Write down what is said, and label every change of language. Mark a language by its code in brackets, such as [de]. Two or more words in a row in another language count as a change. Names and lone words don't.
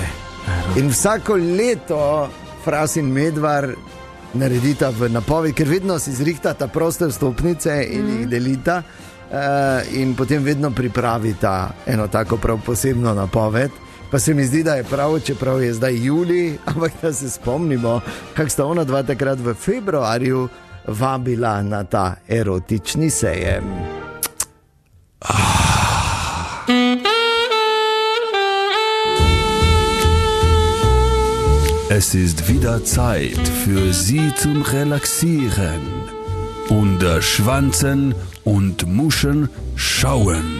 [sl] In vsako leto Fras in Medvar naredita v napoved, ker vedno si zrihtata proste vstopnice in jih delita in potem vedno pripravita eno tako prav posebno napoved. Pa se mi zdi, da je prav, čeprav je zdaj julij, ampak da se spomnimo, kako sta ona dva takrat v februarju vabila na ta erotični sejem. [de] Es ist wieder Zeit für Sie zum Relaxieren. Unter Schwanzen und Muschen schauen.